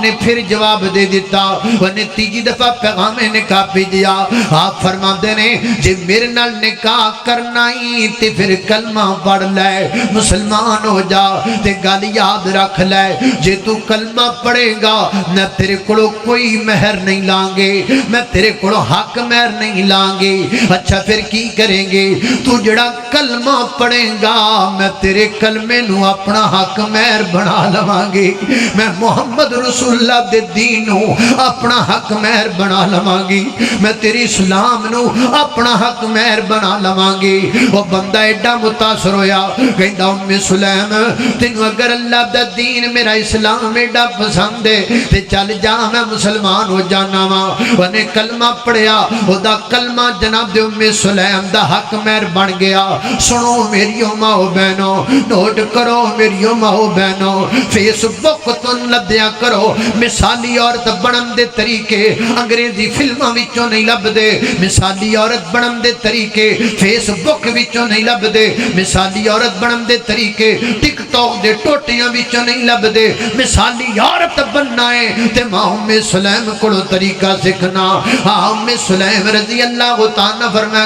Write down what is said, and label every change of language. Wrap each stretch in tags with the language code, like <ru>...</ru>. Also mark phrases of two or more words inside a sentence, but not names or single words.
<pa>نے پھر جواب دے دیتا انہیں تیجی دفعہ پیغام نکاح بھیجیا آپ فرما دینے جے میرے نال نکاح کرنا ہی تے پھر کلمہ پڑھ لے مسلمان ہو جا تے گل یاد رکھ لے جے تو کلمہ پڑھے گا نہ تیرے کولو کوئی مہر نہیں لانگے میں تیرے کولو حق مہر نہیں لانگے اچھا پھر کی کریں گے تو جڑا کلمہ پڑھے گا میں تیرے کلمے نو اپنا حق مہر بنا لوانگے میں محمد رسول اللہ دے دین نو اپنا حق مہر بنا لوانگی میں تیری اسلام نو اپنا حق مہر بنا لوانگی وہ بندہ ایڈا متاثر ہویا کہندا ام سلیم تینوں اگر اللہ دا دین میرا اسلام ایڈا پسند ہے تے چل جا میں مسلمان ہو جانا وا انہیں کلمہ پڑھیا او دا کلمہ جناب دے ام سلیم دا حق مہر بن گیا سنو میریو ماؤ بہنوں نوٹ کرو میریو ماؤ بہنوں فیس بک تو لدیا کرو مثالی عورت بنن دے طریقے انگریزی فلماں وچوں نہیں لب دے مثالی عورت بنن دے طریقے فیس بک وچوں نہیں لب دے مثالی عورت بنن دے طریقے ٹک ٹاک دے ٹوٹیاں وچوں نہیں لب دے مثالی عورت بننا ہے تے ماں ام سلیم کولو طریقہ سیکھنا ام سلیم</pa> <ar>رضی اللہ تعالی</ar> <pa>فرمایا</pa>